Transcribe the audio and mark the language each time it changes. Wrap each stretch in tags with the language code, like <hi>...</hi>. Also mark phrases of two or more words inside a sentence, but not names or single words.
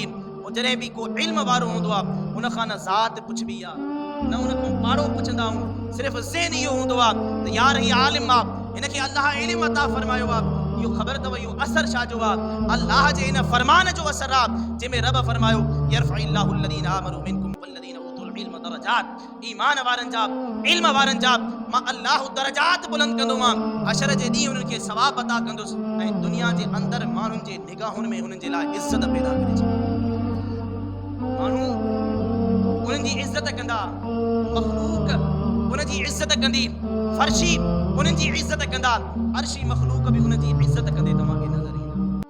<sd>जॾहिं बि को इल्म वारो हूंदो आहे उन खां न ज़ात पुछबी आहे न उन खां पाड़ो पुछंदा आहियूं, सिर्फ़ु ज़हन इहो हूंदो आहे त यार हीअ आलिम आहे, हिनखे अल्लाह इल्म अता फरमायो आहे। इहो ख़बर अथव इहो असर छा जो आहे? अल्लाह जे इन फरमान जो असर आहे जंहिंमें रब फरमायो</sd> <ar>يرفع الله الذين آمنوا منكم والذين أوتوا العلم درجات,</ar> <sd>ईमान वारनि जा इल्म वारनि जा मां अल्लाह दरजात बुलंद कंदोमां, हशर जे ॾींहुं उन्हनि खे सवाब अता कंदुसि ऐं दुनिया जे अंदरि माण्हुनि जे निगाहुनि में उन्हनि जे लाइ इज़त पैदा करे छॾींदो। माण्हू उन्हनि जी इज़त कंदा, मखलूक उन जी इज़त कंदी, फर्शी उन्हनि जी इज़त कंदा, अर्शी मखलूक भी उन जी इज़त कंदे तव्हांखे नज़र ईंदा।</sd>